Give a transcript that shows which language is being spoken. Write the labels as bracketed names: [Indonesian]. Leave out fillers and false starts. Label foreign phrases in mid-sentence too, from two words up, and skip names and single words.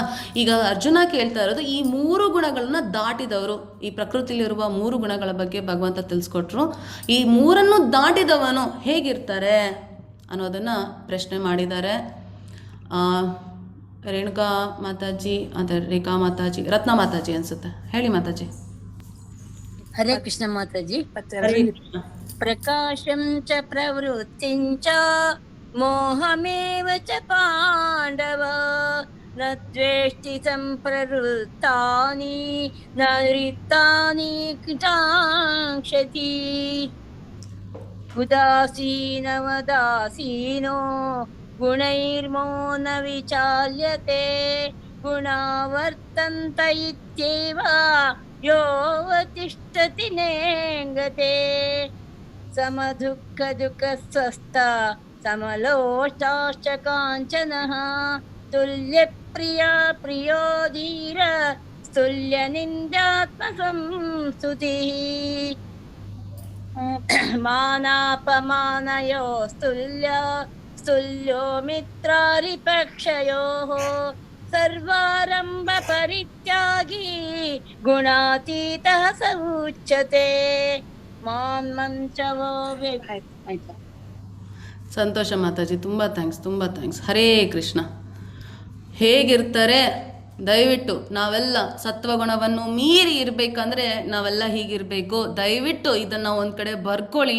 [Kannada] ಈಗ ಅರ್ಜುನ ಕೇಳ್ತಾ ಇರೋದು ಈ 3 ಗುಣಗಳನ್ನ ದಾಟಿದವರು, ಈ ಪ್ರಕೃತಿಲಿರುವ 3 ಗುಣಗಳ ಬಗ್ಗೆ ಭಗವಂತ ತಿಳಿಸ್ಕೊಟ್ರು. ಈ 3 ದಾಟಿದವನು ಹೇಗಿರ್ತಾರೆ ಅನ್ನೋದನ್ನು ಪ್ರಶ್ನೆ ಮಾಡಿದ್ದಾರೆ. ರೇಣುಕಾ ಮಾತಾಜಿ ಮತ್ತು ರೇಖಾ ಮಾತಾಜಿ, ರತ್ನ ಮಾತಾಜಿ ಅನ್ಸುತ್ತೆ, ಹೇಳಿ ಮಾತಾಜಿ. ಹರೇ ಕೃಷ್ಣ ಮಾತಾಜಿ. [Sanskrit] ಪ್ರಕಾಶಂ ಚ ಪ್ರವೃತ್ತಿಂ ಚ ಮೋಹಮೇವ ಚ ಪಾಂಡವ ನ ದ್ವೇಷ್ಟಿ ಸಂಪ್ರವೃತ್ತಾನಿ ನ ರಿಕ್ತಾನಿ ಕೃತಾಂಕ್ಷತಿ ಉದಾಸೀನವದಾಸೀನೋ ಗುಣೈರ್ಮೋ ನ ವಿಚಾಲ್ಯತೆ ಗುಣಾವರ್ತಂತ ಇತ್ಯೇವ ಯೋವತಿಷ್ಠತಿ ನೇಂಗತೆ ಸಮದುಃಖ ದುಃಖ ಸ್ವಸ್ಥ ಸಮಲೋಷ್ಟಾಶ್ಚ ಕಾಂಚನಃ ತುಲ್ಯ ಪ್ರಿಯ ಪ್ರಿಯೋ ಧೀರ ಸ್ತುಲ್ಯ ನಿಂದಾತ್ಮ ಸಂಸ್ತುತಿಃ ಮಾನಾಪಮಾನಯೋ ಸ್ತುಲ್ಯೋ ಮಿತ್ರಾರಿಪಕ್ಷಯೋಃ ಸರ್ವಾರಂಭ ಪರಿತ್ಯಾಗಿ ಗುಣಾತೀತಃ ಸ ಉಚ್ಯತೆ ಮಾಂ ಮಂಚವೋ ಆಯ್ತಾ. [Kannada] ಸಂತೋಷ ಮಾತಾಜಿ, ತುಂಬ ಥ್ಯಾಂಕ್ಸ್. ಹರೇ ಕೃಷ್ಣ. ಹೇಗಿರ್ತಾರೆ ದಯವಿಟ್ಟು ನಾವೆಲ್ಲ ಸತ್ವಗುಣವನ್ನು ಮೀರಿ ಇರಬೇಕಂದ್ರೆ ನಾವೆಲ್ಲ ಹೀಗಿರಬೇಕು. ದಯವಿಟ್ಟು ಇದನ್ನು ಒಂದು ಕಡೆ ಬರ್ಕೊಳ್ಳಿ.